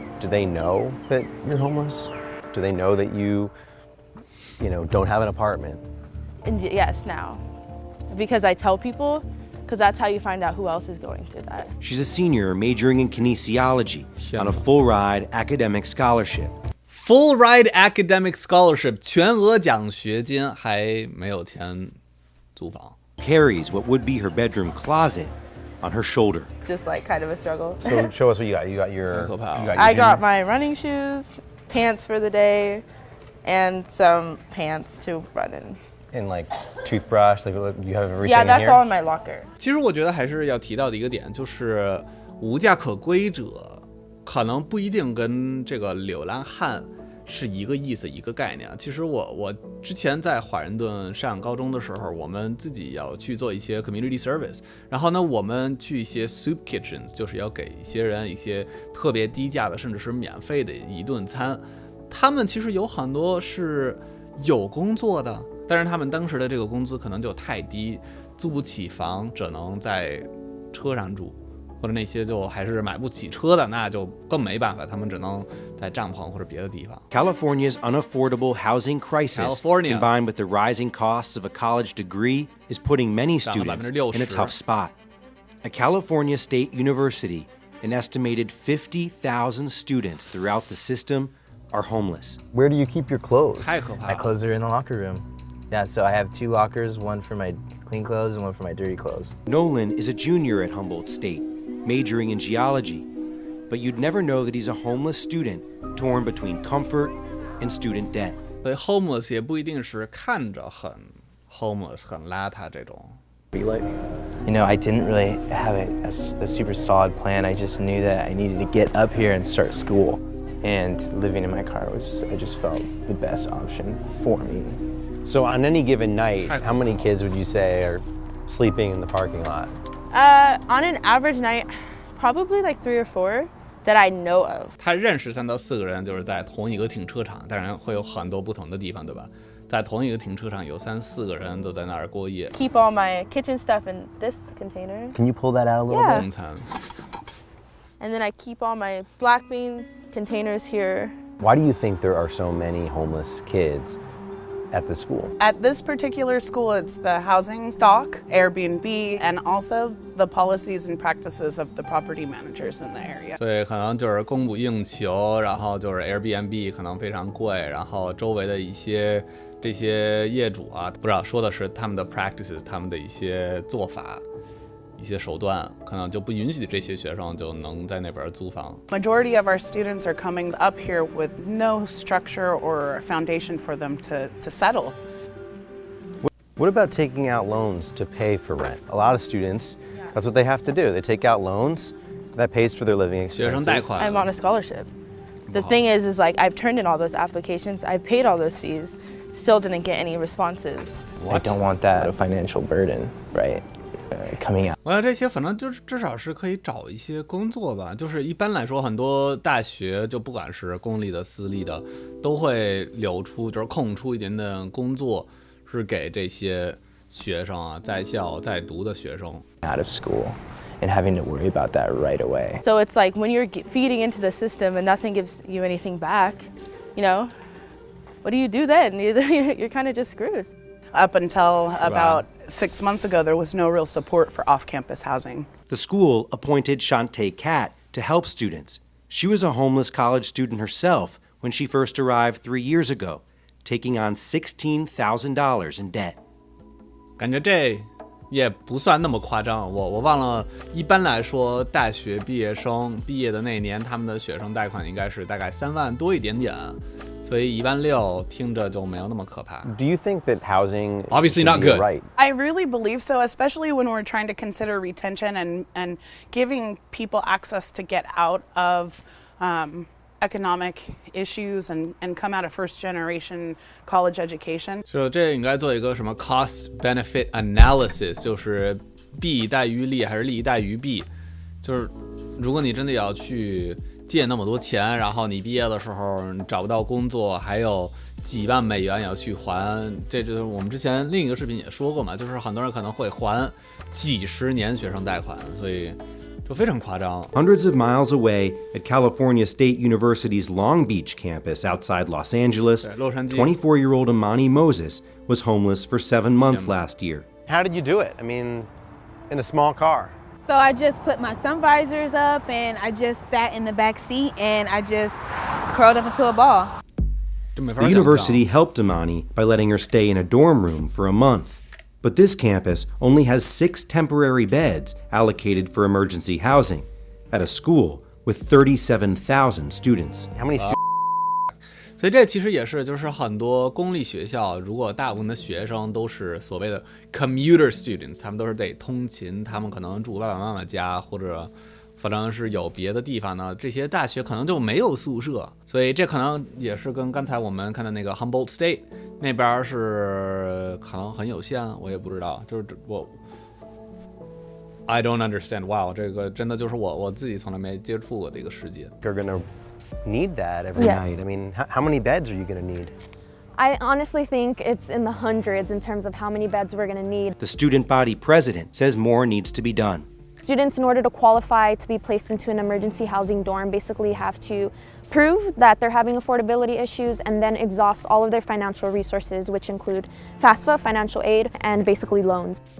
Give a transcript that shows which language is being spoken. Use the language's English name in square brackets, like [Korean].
[English] Do they know that you're homeless? Do they know that you don't have an apartment? And yes, now. Because I tell people, because that's how you find out who else is going through that. She's a senior majoring in kinesiology on a full-ride academic scholarship. Full ride academic scholarship [Chinese] 全额奖学金，还没有钱租房。 [English] Carries what would be her bedroom closet on her shoulder. Just like kind of a struggle. So show us what you got. You got your I got my running shoes, pants for the day, and some pants to run in. and like toothbrush, like you have everything Yeah, in that's here? all in my locker. [Chinese] 其实我觉得还是要提到的一个点，就是无家可归者可能不一定跟这个流浪汉是一个意思一个概念。其实我之前在华盛顿上高中的时候，我们自己要去做一些 [English] community service， [Chinese] 然后呢，我们去一些 [English] soup kitchens， [Chinese] 就是要给一些人一些特别低价的，甚至是免费的一顿餐。他们其实有很多是有工作的，但是他们当时的这个工资可能就太低，租不起房，只能在车上住。或者那些就还是买不起车的，那就更没办法，他们只能在帐篷或者别的地方。 [English] California's unaffordable housing crisis, combined with the rising costs of a college degree, is putting many students in a tough spot. At California State University, an estimated 50,000 students throughout the system are homeless. Where do you keep your clothes? [Chinese] 太可怕了。 [English] My clothes are in the locker room. Yeah, so I have 2 lockers, one for my clean clothes and one for my dirty clothes. Nolan is a junior at Humboldt State, majoring in geology, but you'd never know that he's a homeless student torn between comfort and student debt. [Chinese] 所以 homeless 也不一定是看着很 homeless 很邋遢这种。 [English] Be like? I didn't really have a super solid plan. I just knew that I needed to get up here and start school. And living in my car I just felt the best option for me. So on any given night, how many kids would you say are sleeping in the parking lot? On an average night, probably like 3 or 4. that I know of. [Chinese] 他认识3到4个人，就是在同一个停车场，当然会有很多不同的地方，对吧？在同一个停车场有3、4个人都在那儿过夜。 [English] Keep all my kitchen stuff in this container. Can you pull that out a little Yeah. bit? And then I keep all my black beans containers here. Why do you think there are so many homeless kids at the school? At this particular school, it's the housing stock, Airbnb, and also the policies and practices of the property managers in the area. [Chinese] 所以可能就是供不应求，然后就是 Airbnb 可能非常贵，然后周围的这些业主啊，不知道说的是他们的 practices， 他们的一些做法。一些手段可能就不允许这些学生就能在那边租房。 [English] Majority of our students are coming up here with no structure or foundation for them to settle. What about taking out loans to pay for rent? A lot of students, that's what they have to do. They take out loans that pays for their living expenses. [Chinese] 学生贷款。 [English] I'm on a scholarship. The thing is like I've turned in all those applications, I've paid all those fees, still didn't get any responses. I don't want that financial burden, right? Coming out. [Chinese] 我想这些反正就是至少是可以找一些工作吧。就是一般来说，很多大学就不管是公立的、私立的，都会就是空出一点点工作，是给这些学生啊，在校在读的学生。 [English] Out of school and having to worry about that right away. So it's like when you're feeding into the system and nothing gives you anything back, you know, what do you do then? You're kind of just screwed. Up until about 6 months ago, there was no real support for off-campus housing. The school appointed Shantae Kat to help students. She was a homeless college student herself when she first arrived 3 years ago, taking on $16,000 in debt. [Chinese] 感觉这也不算那么夸张，我忘了，一般来说，大学毕业生毕业的那年，他们的学生贷款应该是大概3万多一点点。所以1.6万听着就没有那么可怕。 [English] Do you think that housing Obviously not should be good. right? I really believe so, especially when we're trying to consider retention and giving people access to get out of economic issues and come out of first-generation college education. [Chinese] 就这应该做一个什么 [English] cost benefit analysis， [Chinese] 就是弊大于利还是利大于弊？就是如果你真的要去借那么多钱，然后你毕业的时候你找不到工作，还有几万美元要去还，这就是我们之前另一个视频也说过嘛，就是很多人可能会还几十年学生贷款，所以就非常夸张。 [English] Hundreds of miles away at California State University's Long Beach campus outside Los Angeles, [Chinese] 洛杉矶 [English] 24-year-old Imani Moses was homeless for 7 months last year. How did you do it? I mean, in a small car. So I just put my sun visors up and I just sat in the back seat and I just curled up into a ball. [Chinese] 这没法 [English] The [Chinese] 想象 [English] university helped Imani by letting her stay in a dorm room for a month. But this campus only has 6 temporary beds allocated for emergency housing at a school with 37,000 students. How many students? [Chinese] 所以这其实也是，就是很多公立学校，如果大部分的学生都是所谓的 [English] commuter students， [Chinese] 他们都是得通勤，他们可能住爸爸妈妈家，或者反正是有别的地方呢，这些大学可能就没有宿舍，所以这可能也是跟刚才我们看的那个 Humboldt State 那边是可能很有限，我也不知道，就是我 [English] I don't understand. [Chinese] Wow， 这个真的就是我自己从来没接触过的一个世界。 [English] You're gonna need that every Yes. night. I mean, how many beds are you gonna need? I honestly think it's in the hundreds in terms of how many beds we're going to need. The student body president says more needs to be done. Students, in order to qualify to be placed into an emergency housing dorm, basically have to prove that they're having affordability issues and then exhaust all of their financial resources, which include FAFSA, financial aid, and basically loans.